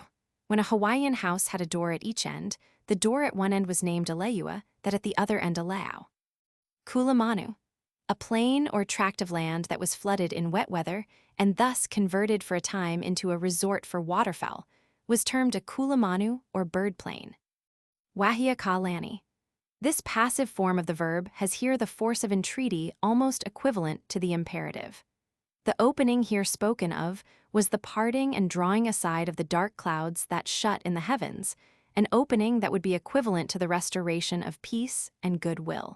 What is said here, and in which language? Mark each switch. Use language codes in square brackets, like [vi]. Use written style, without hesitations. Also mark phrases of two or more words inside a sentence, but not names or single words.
[en] When a Hawaiian house had a door at each end, the door at one end was named Aleua, that at the other end Lohiau. Kulamanu. A plain or tract of land that was flooded in wet weather and thus converted for a time into a resort for waterfowl, was termed a kulamanu or bird plain. [haw] Wahia ka lani. [en] This passive form of the verb has here the force of entreaty almost equivalent to the imperative. The opening here spoken of was the parting and drawing aside of the dark clouds that shut in the heavens, an opening that would be equivalent to the restoration of peace and goodwill.